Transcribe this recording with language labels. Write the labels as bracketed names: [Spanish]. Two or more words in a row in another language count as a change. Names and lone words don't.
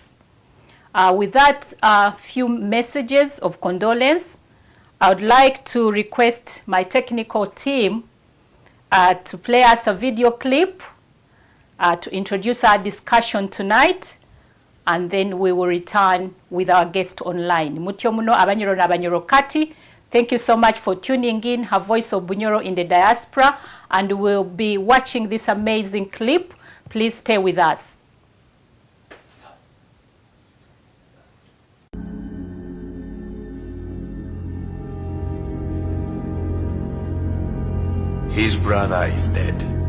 [English] With that, few messages of condolence. I would like to request my technical team to play us a video clip to introduce our discussion tonight, and then we will return with our guest online. [Nyoro] Mutyo muno abanyoro na abanyoro kati. [English] Thank you so much for tuning in, her Voice of Bunyoro in the Diaspora, and we'll be watching this amazing clip. Please stay with us. His brother is dead.